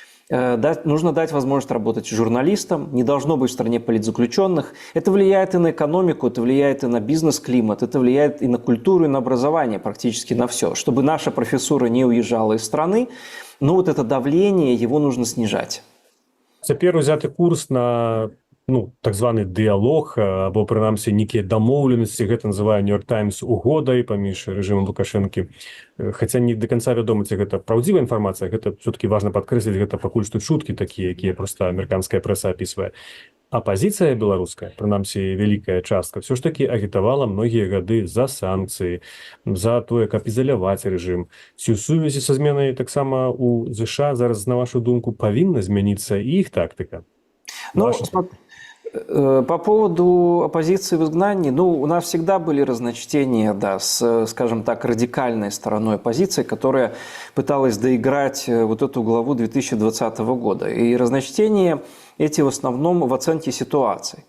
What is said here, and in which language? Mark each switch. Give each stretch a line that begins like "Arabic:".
Russian: Нужно дать возможность работать журналистам, не должно быть в стране политзаключенных. Это влияет и на экономику, это влияет и на бизнес-климат, это влияет и на культуру, и на образование, практически на все. Чтобы наша профессура не уезжала из страны, но вот это давление, его нужно снижать.
Belarusian: Цяпер узяты курс на так званы дыялог або прынамсі нейкія дамоўленасці, гэта называе Нью-Йорк Таймс угодай паміж рэжымам Лукашэнкі. Хаця
Russian: не до конца
Belarusian: вядома, ці гэта праўдзівая інфармацыя, гэта все-таки важна падкрэсліць, гэта пакуль што чуткі такія, якія проста амерыканская прэса апісвае. Апозіцыя беларуская, прынамсі вялікая частка, все ж таки агітавала многія гады за санкцыі, за тое, каб ізаляваць рэжым. Ці ў сувязі са зменай таксама у ЗША зараз, на вашу думку, павінна змяніцца і іх тактыка?
Russian: По поводу оппозиции в изгнании, у нас всегда были разночтения, да, с, скажем так, радикальной стороной оппозиции, которая пыталась доиграть вот эту главу 2020 года. И разночтения эти в основном в оценке ситуации.